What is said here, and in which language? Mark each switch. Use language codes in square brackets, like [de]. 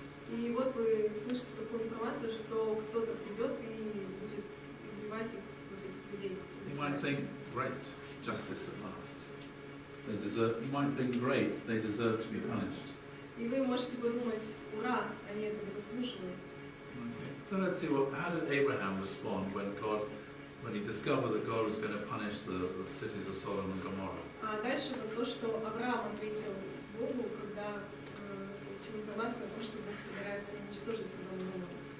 [ru] И вот вы слышите такую информацию, что кто-то придет и будет избивать их, вот этих людей. [en] You might think, great, justice at last. You might think, great, they deserve to be punished. [ru] И вы можете подумать, ура, они этого заслуживают. [en] Okay. So let's see, how did Abraham respond when he discovered that God was going to punish the cities of Sodom and Gomorrah? [ru] А дальше вот то, что Авраам ответил Богу, когда получил информацию о том, что Бог собирается уничтожить Содом и Гоморру.